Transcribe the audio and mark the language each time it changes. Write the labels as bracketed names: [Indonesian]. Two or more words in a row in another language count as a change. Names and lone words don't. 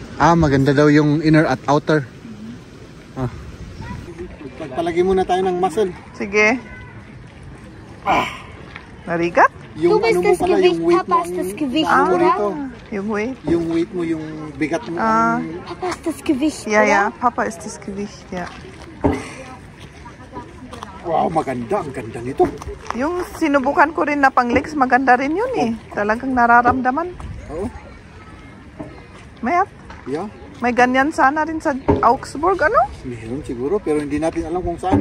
[Filipino] Ah, maganda daw yung inner at outer. Ah. Pagpalagay muna tayo ng muscle. Sige. Narigat? Yung ano mo pala, yung weight mo. Yung weight. Yung weight mo, yung bigat mo. [German] Papa ist das Gewicht, Ja, Papa ist das Gewicht, ja. [Filipino] Wow, maganda. Ang ganda nito. Yung sinubukan ko rin na pang legs, maganda rin yun eh. Talagang nararamdaman. Oo. Mayat. Yeah. May ganyan sana rin sa Augsburg, ano? Meron siguro, pero hindi natin alam kung saan.